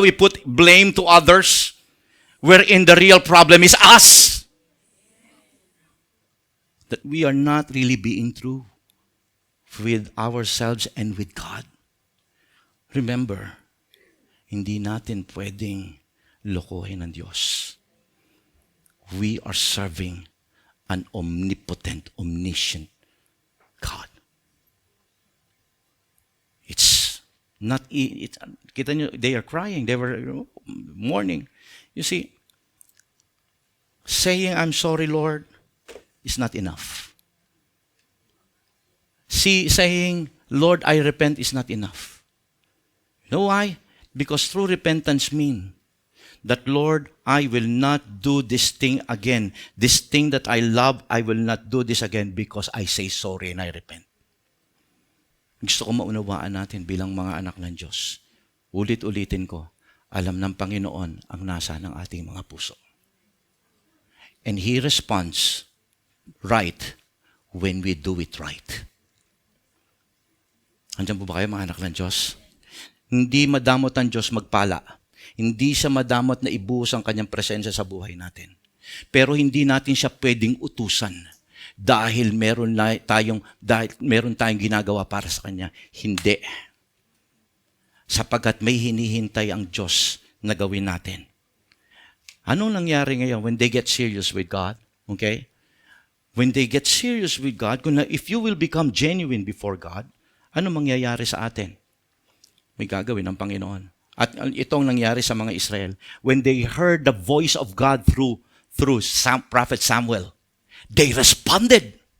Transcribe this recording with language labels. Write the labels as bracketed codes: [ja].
[en] We put blame to others, wherein the real problem is us. That we are not really being true with ourselves and with God. [tl] Remember, hindi natin pwedeng lokohin ang Diyos. [en] We are serving an omnipotent, omniscient God. It's not, [tl] kita nyo, [en] they are crying, they were mourning. You see, saying, I'm sorry, Lord, is not enough. Saying, Lord, I repent is not enough. You know why? Because true repentance means that, Lord, I will not do this thing again. This thing that I love, I will not do this again because I say sorry and I repent. [tl] Gusto ko maunawaan natin bilang mga anak ng Diyos. Ulit-ulitin ko, alam ng Panginoon ang nasa ng ating mga puso. [en] And He responds right when we do it right. [tl] Andiyan po ba kayo, mga anak ng Diyos? Hindi madamot ang Diyos magpala. Hindi siya madamot na ibuhos ang kanyang presensya sa buhay natin. Pero hindi natin siya pwedeng utusan dahil meron tayong ginagawa para sa kanya. Hindi. Sapagkat may hinihintay ang Diyos na gawin natin. Anong nangyari ngayon [en] when they get serious with God? Okay? When they get serious with God, if you will become genuine before God, [tl] ano mangyayari sa atin? May gagawin ng Panginoon. At itong nangyari sa mga Israel. [en] When they heard the voice of God through Prophet Samuel, they responded.